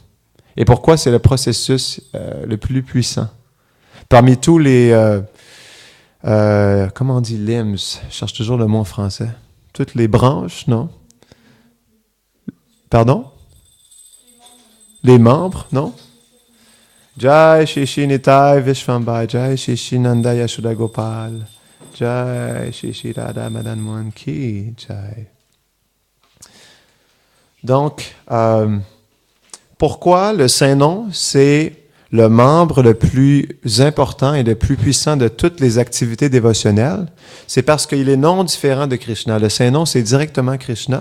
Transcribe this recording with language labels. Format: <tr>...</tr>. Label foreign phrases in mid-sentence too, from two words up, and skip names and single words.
<fr>Et pourquoi c'est le processus le plus puissant? Parmi tous les... comment on dit limbs? Je cherche toujours le mot en français. Toutes les branches, non? Pardon? Les membres, non?</fr> <hi>जय श्री निताई विश्वम्भर, जय श्री नन्द यशोदा गोपाल, जय श्री राधा मदन मोहन की जय.</hi> <fr>Donc, pourquoi le Saint-Nom, c'est le membre le plus important et le plus puissant de toutes les activités dévotionnelles? C'est parce qu'il est non différent de Krishna. Le Saint-Nom, c'est directement Krishna.</fr>